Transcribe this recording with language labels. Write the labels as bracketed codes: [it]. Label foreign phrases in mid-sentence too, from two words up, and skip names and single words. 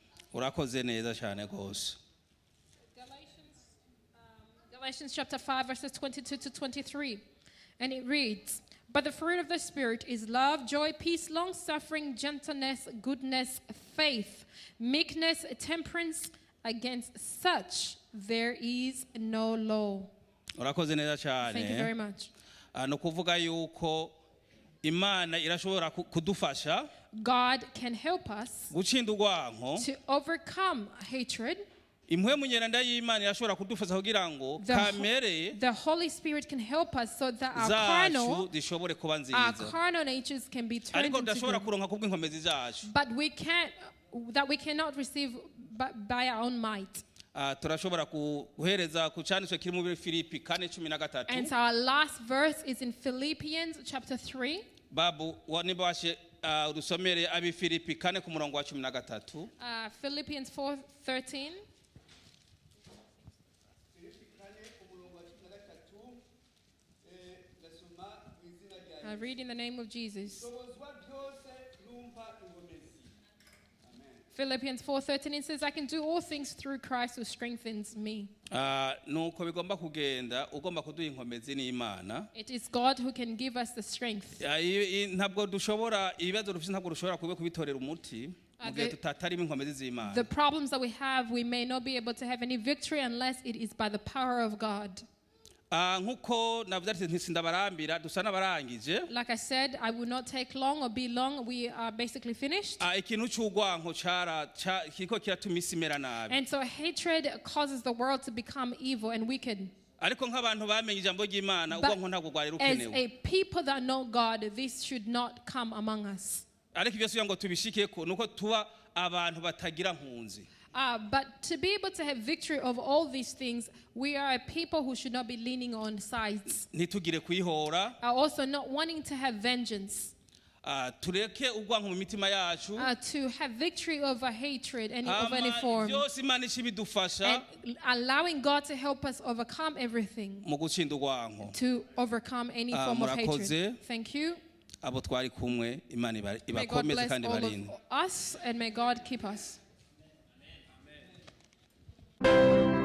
[rn] urakoze neza cyane rwose. [en] Galatians chapter 5, verses 22 to 23. And it reads, "But the fruit of the Spirit is love, joy, peace, long-suffering, gentleness, goodness, faith, meekness, temperance. Against such there is no law." [rn] Urakoze neza cyane. [en] Thank you very much. [rn] No kuvuga yuko Imana irashobora kudufasha [en] God can help us [rn] gutsinda urwanko. [en] to overcome hatred. [rn] Impwemu nyeranda y'Imana irashobora kudufasha kugira ngo kamere [en] The Holy Spirit can help us so that our [rn] zacu zishobore kuba nziza. [en] carnal natures can be turned [rn] Ariko [en] into [rn] tudashobora [en] good. [rn] kuronka kubw'inkomezi zacu. [en] But we cannot receive by our own might. [rn] Turashobora guhereza ku cyanditswe kiri mu Filipi 4:13. [en] And so our last verse is in Philippians chapter 3. [rn] Babu niba washe urusomere abi Filipi 4 ku murongo wa 13. [en] Philippians 4:13. I read in the name of Jesus. Philippians 4:13, it says, "I can do all things through Christ who strengthens me." [rn] Nuko bigomba kugenda ugomba kuduha inkomezi n'Imana. [en] It is God who can give us the strength. [rn] Ntabwo dushobora ibibazo rufite ntabwo dushobora kubitorera umuti mu gihe tutatarimo inkomezi z'Imana. [en] The problems that we have, we may not be able to have any victory unless it is by the power of God. [rn] Nkuko navuze ati ntisindabarambira dusa n'abarangije. [en] Like I said, I will not take long or be long. We are basically finished. [rn] Ikintu cy'urwanko kiko kiratuma isi imera nabi. [en] And so hatred causes the world to become evil and wicked. [rn] Ariko nk'abantu bamenye ijambo ry'Imana urwanko ntabwo rwari [en] As [rn] rukenewe. [en] a people that know God, this should not come among us. [rn] Ariko ibyo siyo ngo tubishikeko nuko tuba abantu batagira nkunzi. [en] But to be able to have victory over all these things, we are a people who should not be leaning on sides. [rn] Ntitugire kwihora. [en] Also not wanting to have vengeance. [rn] Tureke urwanko mu mitima yacu. [en] To have victory over hatred of any form. [rn] Byose Imana ishibidufasha. [en] And allowing God to help us overcome everything. [rn] Mu gutsinda urwanko. [en] To overcome any form of hatred. [rn] Murakoze. [en] Thank you. [rn] Abo twari kumwe Imana [en] May God [rn] ibakomeze [en] bless [rn] kandi [en] all [rn] barinde. [en] of us and may God keep us. Amen.